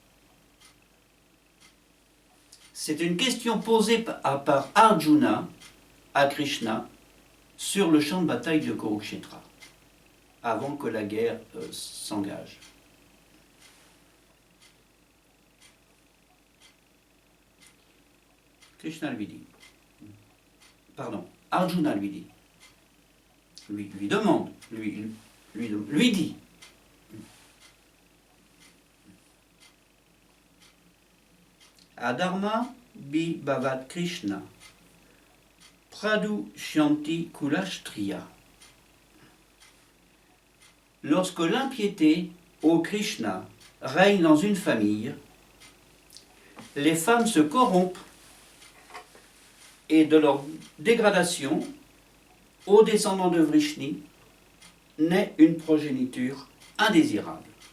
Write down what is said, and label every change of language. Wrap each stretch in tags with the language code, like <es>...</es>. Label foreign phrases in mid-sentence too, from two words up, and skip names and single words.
<fr>C'est une question posée par Arjuna à Krishna sur le champ de bataille de Kurukshetra, avant que la guerre s'engage. Krishna lui dit, pardon, Arjuna lui dit, lui demande, lui dit,</fr> <sa>Adharma bi bhavat Krishna, pradu shanti kulashtriya.</sa> <fr>Lorsque l'impiété, ô Krishna, règne dans une famille, les femmes se corrompent et de leur dégradation, aux descendants de Vrishni, naît une progéniture indésirable.</fr>